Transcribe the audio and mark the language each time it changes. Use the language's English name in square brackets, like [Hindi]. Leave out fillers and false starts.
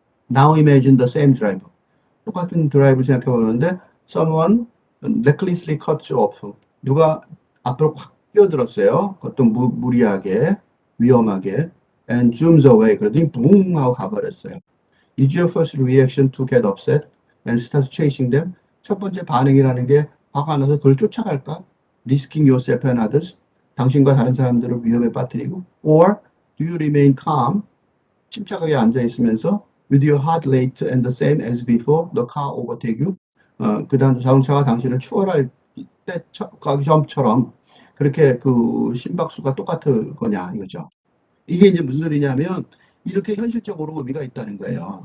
[English] Now imagine the same driver. [Korean] 똑같은 드라이브를 생각해 보는데 [English] someone recklessly cuts off. [Korean] 누가 앞으로 확 끼어들었어요. 그것도 무리하게, 위험하게. [English] And zooms away. [Korean] 그러더니 붕 하고 가버렸어요. [English] Is your first reaction to get upset and start chasing them? [Korean] 첫 번째 반응이라는 게 화가 나서 그걸 쫓아갈까? [English] Risking yourself and others. [Korean] 당신과 다른 사람들을 위험에 빠뜨리고. [English] Or do you remain calm? [Korean] 침착하게 앉아 있으면서 [English] with your heart rate and the same as before, the car overtake you. [Korean] 그 다음 자동차가 당신을 추월할 때 가기 전처럼 그렇게 그 심박수가 똑같을 거냐 이거죠. 이게 이제 무슨 소리냐면 이렇게 현실적으로 의미가 있다는 거예요.